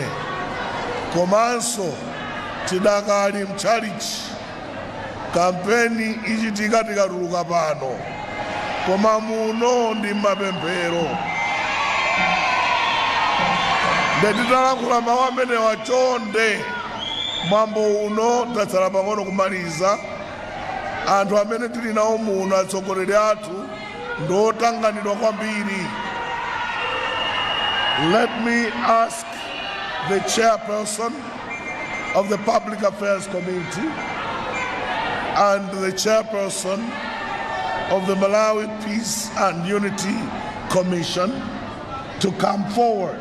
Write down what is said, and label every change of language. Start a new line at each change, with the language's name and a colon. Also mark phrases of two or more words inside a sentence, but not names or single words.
Nyanja: Komanso tidakali mchalichi kampeni ichitika tikatuluka pano, koma muno ndi mapemphero. Ndititalankhula mawu amenewa chonde mwambo uno tatsala pang'ono kumaliza. Anthu amene tili nawo muno atsogoleri athu ndotanganidwa kwambiri.
English: Let me ask the chairperson of the Public Affairs Committee and the chairperson of the Malawi Peace and Unity Commission to come forward.